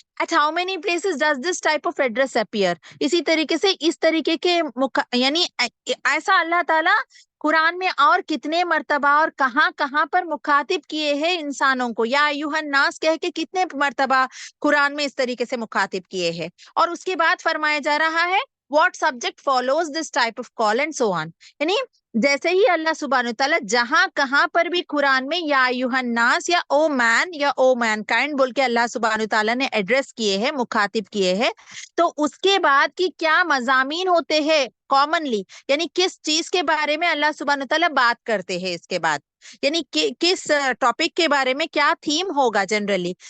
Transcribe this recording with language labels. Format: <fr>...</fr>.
<en>at how many places does this type of address appear,</en> <hi>इसी तरीके से इस तरीके के यानी ऐसा अल्लाह ताला कुरान में और कितने मर्तबा और कहाँ कहाँ पर मुखातिब किए हैं इंसानों को. या अय्युहन नास कह के कितने मर्तबा कुरान में इस तरीके से मुखातिब किए हैं. और उसके बाद फरमाया जा रहा है</hi> <en>what subject follows this type of call and so on.</en> <hi>यानी जैसे ही अल्लाह सुब्हान तआला जहां कहां पर भी कुरान में या अय्युहन नास या ओ मैन या ओ मैनकाइंड बोल के अल्लाह सुब्हान तआला ने एड्रेस किए हैं, मुखातिब किए हैं, तो उसके बाद की क्या मजामीन होते हैं कॉमनली, यानी किस चीज के बारे में अल्लाह सुब्हान तआला बात करते हैं इसके बाद, यानी किस टॉपिक के बारे में क्या थीम होगा जनरली.</hi>